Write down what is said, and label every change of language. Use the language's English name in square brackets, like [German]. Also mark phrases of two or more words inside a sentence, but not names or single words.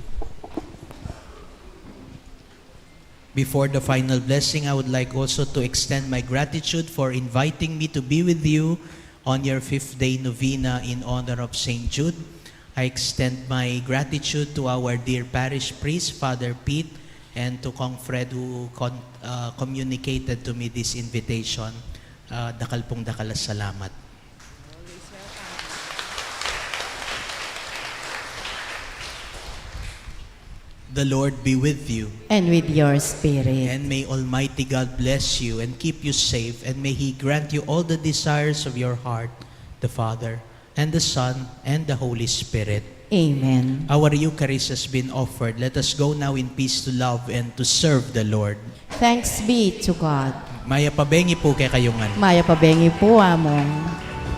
[English] Before the final blessing, I would like also to extend my gratitude for inviting me to be with you on your 5th-day novena in honor of St. Jude. I extend my gratitude to our dear parish priest, Father Pete, and to Kong Fred who communicated to me this invitation. [Pampanga] Dakal pong dakalas salamat. [English] The Lord be with you. And with your spirit. And may Almighty God bless you and keep you safe, and may He grant you all the desires of your heart, the Father, and the Son, and the Holy Spirit. Amen. Our Eucharist has been offered. Let us go now in peace to love and to serve the Lord. Thanks be to God. [Pampanga] Maya pabengi po kay kayungan. Maya pabengi po among.